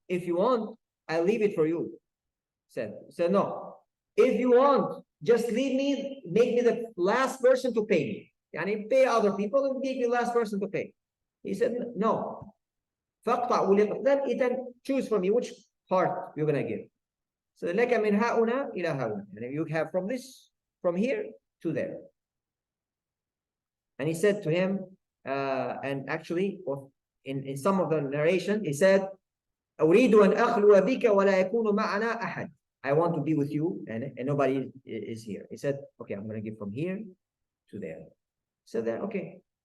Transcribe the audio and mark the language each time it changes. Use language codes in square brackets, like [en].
[en] If you want, I'll leave it for you. He said, no. If you want, just leave me, make me the last person to pay me. Yani pay other people and make me the last person to pay. He said, no. Then choose from me which part you're going to give. [ar] So لَكَ مِنْ هَؤُنَا إِلَى هَؤُنَا. [en] And you have from here to there. And he said to him, and actually, in some of the narration, he said, [ar] أُرِيدُ أَنْ أَخْلُوَ بِكَ وَلَا يَكُونُ مَعَنَا أَحَدٍ. [en] I want to be with you, and nobody is here. He said, okay, I'm going to give from here to there. So then, okay.